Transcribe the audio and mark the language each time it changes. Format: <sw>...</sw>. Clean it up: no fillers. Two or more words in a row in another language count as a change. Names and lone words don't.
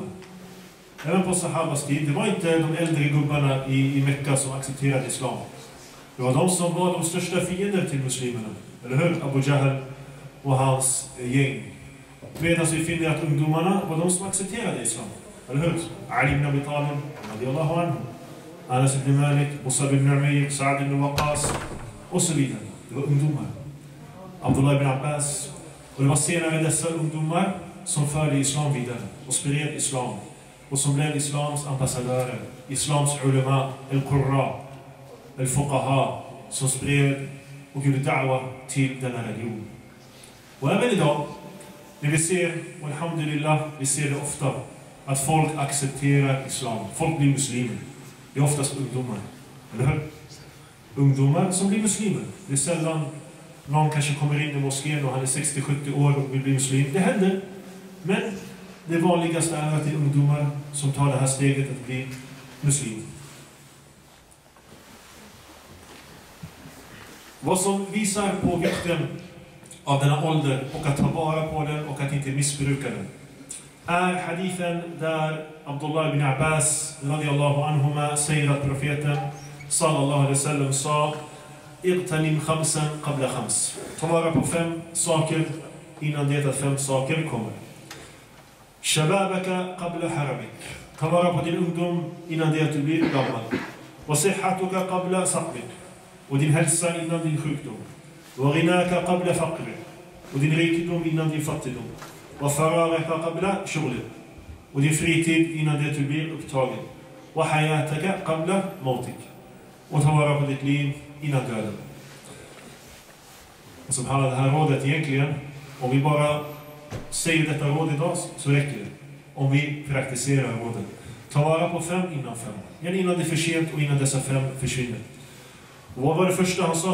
<sv>Även på sahabas tid, det var inte de äldre gubbarna i Mekka som accepterade islam. Det var de som var de största fiender till muslimerna. Eller hur? Abu Jahl och hans gäng. Medan vi finner att ungdomarna var de som accepterade islam. Eller hur? Ali ibn Abi Talib,</sv> <ar>رضي الله عنه.</ar> <sv>Anas ibn Malik, Musab ibn Umayr, Sa'd ibn Waqqas och så vidare. Det var ungdomar. Abdullah ibn Abbas. Och det var senare dessa ungdomar som förde islam vidare och spred islam. Och som blev islams ambassadörer, islams ulema,</sv> <ar>القراء، الفقهاء,</ar> <sv>som spred och gjorde da'wa till denna religion. Och även idag, när vi ser, och alhamdulillah, vi ser det ofta, att folk accepterar islam. Folk blir muslimer. Det är oftast ungdomar. Eller hur? Ungdomar som blir muslimer. Det är sällan någon kanske kommer in i moskén och han är 60-70 år och vill bli muslim. Det händer. Men det vanligaste är att det är ungdomar som tar det här steget att bli muslim. Vad som visar på vikten av denna ålder och att ta vara på den och att inte missbruka den är hadithen där Abdullah ibn Abbas</sv> <ar>رضي الله عنهما</ar> <sv>säger att profeten</sv> <ar>صلى الله عليه وسلم</ar> <sv>sa:</sv> <ar>"اغتنم خمسا قبل خمس."</ar> <sv>Ta vara på 5 saker innan det att 5 saker kommer.</sv> <ar>"شبابك قبل هرمك."</ar> <sv>Ta vara på din ungdom innan det att du blir gammal.</sv> <ar>"وصحتك قبل سقمك."</ar> <sv>Och din hälsa innan din sjukdom.</sv> <ar>"وغناك قبل فقرك."</ar> <sv>Och din rikedom innan din fattigdom.</sv> <ar>"وفراغك قبل شغلك."</ar> <sv>Och din fritid innan det att du blir upptagen.</sv> <ar>"وحياتك قبل موتك."</ar> <sv>Och ta vara på ditt liv innan döden. Och som handlar det här rådet egentligen, om vi bara säger detta råd idag så räcker det. Om vi praktiserar rådet. Ta vara på 5 innan 5. Innan det är för sent och innan dessa 5 försvinner. Och vad var det första han sa?</sv>